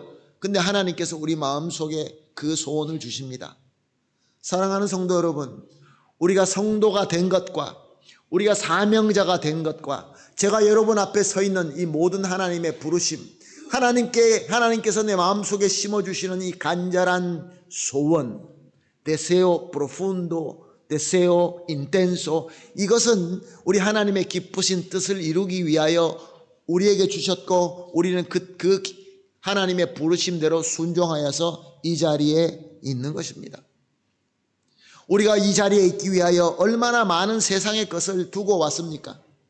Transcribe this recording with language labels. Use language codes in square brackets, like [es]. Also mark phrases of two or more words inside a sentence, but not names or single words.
[ko] 근데 하나님께서 우리 마음속에 그 소원을 주십니다. 사랑하는 성도 여러분, 우리가 성도가 된 것과 우리가 사명자가 된 것과 제가 여러분 앞에 서 있는 이 모든 하나님의 부르심, 하나님께서 내 마음속에 심어주시는 이 간절한 소원, [es] deseo profundo, deseo intenso, [ko] 이것은 우리 하나님의 기쁘신 뜻을 이루기 위하여 우리에게 주셨고, 우리는 그 하나님의 부르심대로 순종하여서 이 자리에 있는 것입니다. 우리가 이 자리에 있기 위하여 얼마나 많은 세상의 것을 두고 왔습니까?